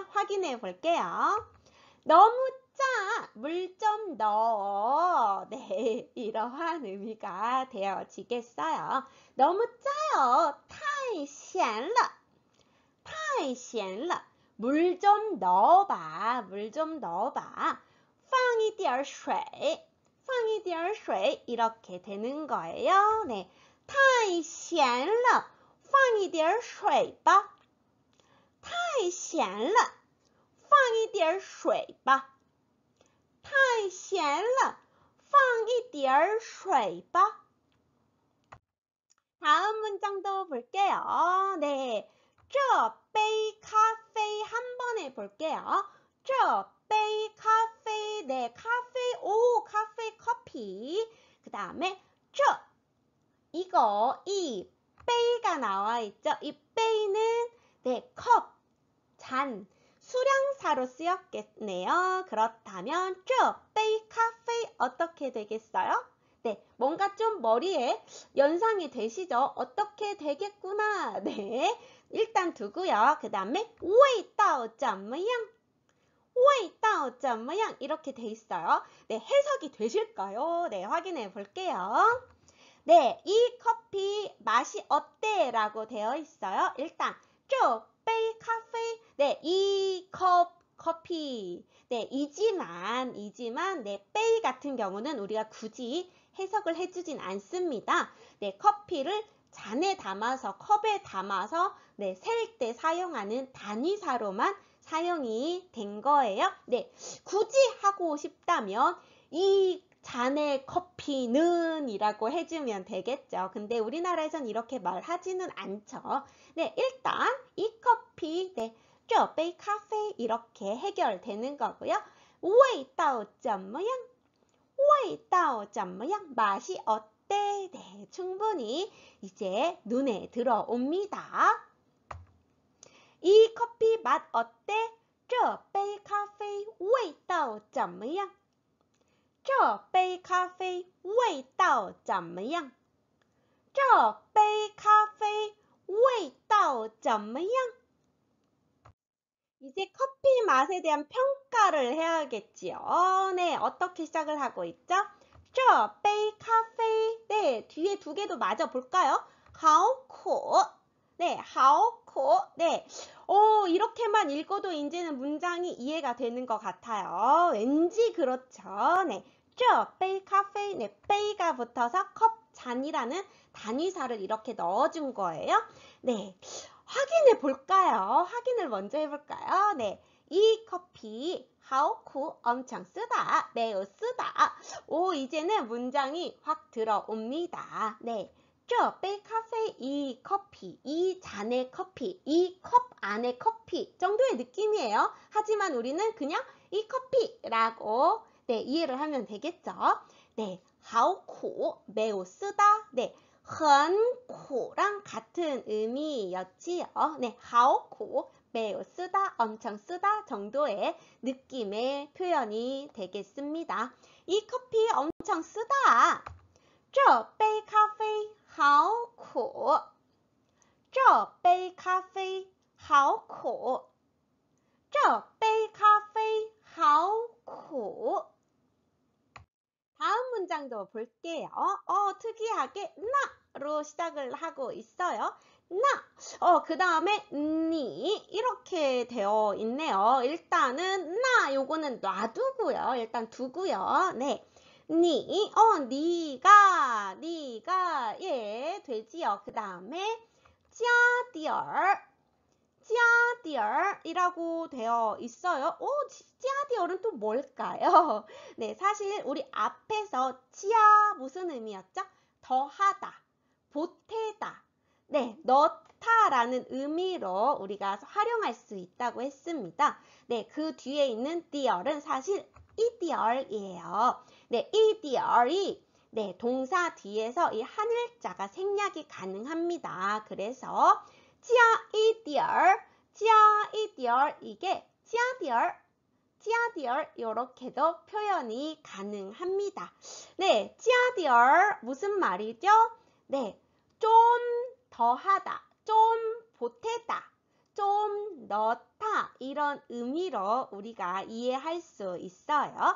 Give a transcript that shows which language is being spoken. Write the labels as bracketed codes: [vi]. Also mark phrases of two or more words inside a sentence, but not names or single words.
[ko] 확인해 볼게요. 너무 짜, 물 좀 넣어. 네, 이러한 의미가 되어지겠어요. 너무 짜요. [zh] 太咸了. [ko] 물 좀 넣어봐. 물 좀 넣어봐. [zh] 放一点水 [ko] 이렇게 되는 거예요. 네, [zh] 太咸了放一点水吧太咸了放一点水吧太咸了放一点水吧 [ko] 다음 문장도 볼게요. 네, [zh] 这杯咖啡 [ko] 한 번에 볼게요. [zh] 这杯咖啡 [ko] 네, 카페, 커피. 그 다음에 이거, 이 빼가 나와 있죠. 이 빼는 네, 컵, 잔, 수량사로 쓰였겠네요. 그렇다면 빼 카페 어떻게 되겠어요? 네, 뭔가 좀 머리에 연상이 되시죠? 어떻게 되겠구나. 네, 일단 두고요. 그 다음에 [zh] 味道怎么样? 味道怎么样? [ko] 이렇게 돼 있어요. 네, 해석이 되실까요? 네, 확인해 볼게요. 네, 이 커피 맛이 어때? 라고 되어 있어요. 일단 [zh] 这杯咖啡 [ko] 네, 이 커피 네, 이지만 네, 빼 같은 경우는 우리가 굳이 해석을 해주진 않습니다. 네, 커피를 잔에 담아서 컵에 담아서 네, 셀 때 사용하는 단위사로만 사용이 된 거예요. 네, 굳이 하고 싶다면 이 잔의 커피는 이라고 해주면 되겠죠. 근데 우리나라에선 이렇게 말하지는 않죠. 네, 일단 이 커피, 네, [zh] 这杯咖啡 [ko] 이렇게 해결되는 거고요. [zh] 味道怎么样? 味道怎么样? [ko] 맛이 어때? 네, 충분히 이제 눈에 들어옵니다. 이 커피 맛 어때? [zh] 这杯咖啡味道怎么样? 这杯咖啡味道怎么样? 这杯咖啡味道怎么样? [ko] 이제 커피 맛에 대한 평가를 해야겠지요. 네, 어떻게 시작을 하고 있죠? [zh] 这杯咖啡 [ko] 네, 뒤에 두 개도 맞아 볼까요? [zh] 好苦 [ko] 네, [zh] 好苦 [ko] 네, 이렇게만 읽어도 이제는 문장이 이해가 되는 것 같아요. 왠지 그렇죠. 네, [zh] 这杯咖啡 [ko] 네, 杯가 붙어서 컵, 잔이라는 단위사를 이렇게 넣어준 거예요. 네, 확인해 볼까요? 확인을 먼저 해볼까요? 네, 이 커피 [zh] 好苦 [ko] 엄청 쓰다, 매우 쓰다. 오, 이제는 문장이 확 들어옵니다. 네, [zh] 这杯咖啡 [ko] 이 커피, 이 잔의 커피, 이 컵 안의 커피 정도의 느낌이에요. 하지만 우리는 그냥 이 커피라고 네, 이해를 하면 되겠죠. 네, [zh] 好苦 [ko] 매우 쓰다. 네, [zh] 很苦 [ko] 랑 같은 의미였지요. 네, [zh] 好苦 [ko] 매우 쓰다, 엄청 쓰다 정도의 느낌의 표현이 되겠습니다. 이 커피 엄청 쓰다. [zh] 这杯咖啡好苦. 这杯咖啡好苦. 这杯咖啡好苦. [ko] 다음 문장도 볼게요. 특이하게 나로 시작을 하고 있어요. 나. 그 다음에 니 이렇게 되어 있네요. 일단은 나 요거는 놔두고요. 일단 두고요. 네. 니, 니가 예 되지요. 그 다음에 [zh] 加点儿加点儿 [ko] 이라고 되어 있어요. 加点儿은 또 뭘까요? 네, 사실 우리 앞에서 加 무슨 의미였죠? 더하다, 보태다, 네, 넣다라는 의미로 우리가 활용할 수 있다고 했습니다. 네, 그 뒤에 있는 点儿은 사실 一点儿 이에요. 네, 一点儿 이 네, 동사 뒤에서 이 한 글자가 생략이 가능합니다. 그래서 [zh] 加一点儿 [ko] 이게 [zh] 加点儿 [ko] 이렇게도 표현이 가능합니다. 네, [zh] 加点儿 [ko] 무슨 말이죠? 네, 좀 더하다, 좀 보태다, 좀 넣다 이런 의미로 우리가 이해할 수 있어요.